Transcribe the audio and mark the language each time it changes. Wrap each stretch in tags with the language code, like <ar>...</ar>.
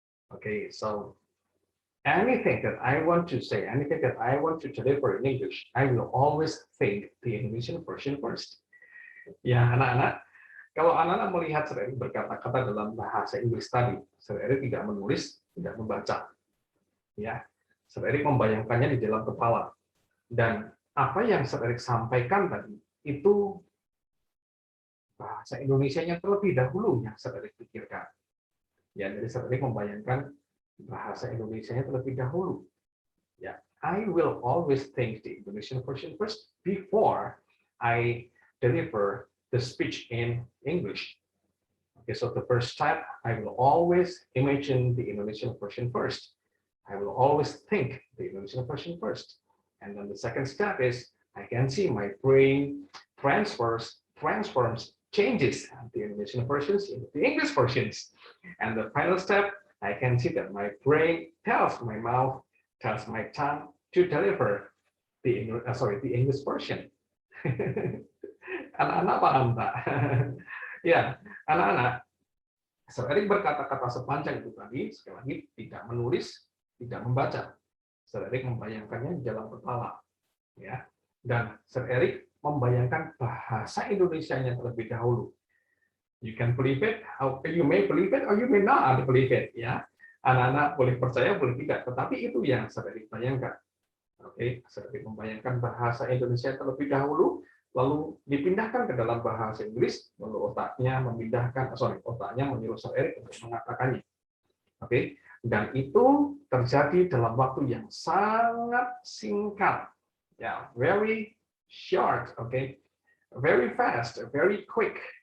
<en>Okay, so anything that I want to say, anything that I want to deliver in English, I will always think the Indonesian version first.</en> <id>Ya, anak-anak, kalau anak-anak melihat Sir Erik berkata-kata dalam bahasa Inggris tadi, Sir Erik tidak menulis, tidak membaca. Ya, Sir Erik membayangkannya di dalam kepala. Dan apa yang Sir Erik sampaikan tadi, itu bahasa Indonesianya terlebih dahulu yang Sir Erik pikirkan. Ya, jadi Sir Erik membayangkan bahasa Indonesianya terlebih dahulu.</id> <en>Ya, I will always think the Indonesian version first before I deliver the speech in English. Okay, so the first step, I will always imagine the Indonesian version first. I will always think the Indonesian version first. And then the second step is I can see my brain transforms, changes the Indonesian versions into the English versions. And the final step, I can see that my brain tells my mouth, tells my tongue to deliver the English version.</en> <id>Anak-anak paham tak? Ya, anak-anak, Sir Erik berkata-kata sepanjang itu tadi, sekali lagi tidak menulis, tidak membaca. Sir Erik membayangkannya di dalam kepala, ya. Dan Sir Erik membayangkan bahasa Indonesianya terlebih dahulu.</id> <en>You can believe it, you may believe it, or you may not believe it, ya.</en> <id>Anak-anak boleh percaya, boleh tidak, tetapi itu yang Sir Erik bayangkan. Oke, Sir Erik membayangkan bahasa Indonesia terlebih dahulu, lalu dipindahkan ke dalam bahasa Inggris, lalu otaknya menyuruh Sir Erik untuk mengatakannya. Oke, dan itu terjadi dalam waktu yang sangat singkat, ya,</id> <en>very short, okay, very fast, very quick.</en>